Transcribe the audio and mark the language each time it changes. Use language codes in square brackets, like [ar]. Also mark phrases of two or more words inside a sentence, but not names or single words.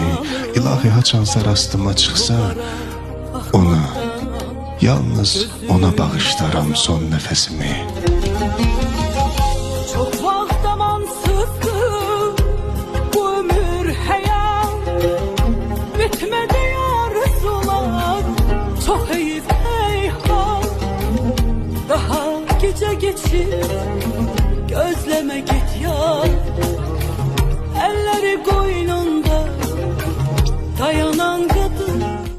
[az] İlahi, haçansa rastıma çıxsa, ona, yalnız ona bağışlaram son nəfəsimi. Çok vaxt amansızdı bu ömür həyat, bitmədi arzular, çok heyif heyhat. [tr] Daha gece geçir, gözleme git yar. Elleri koynunda dayanan kadın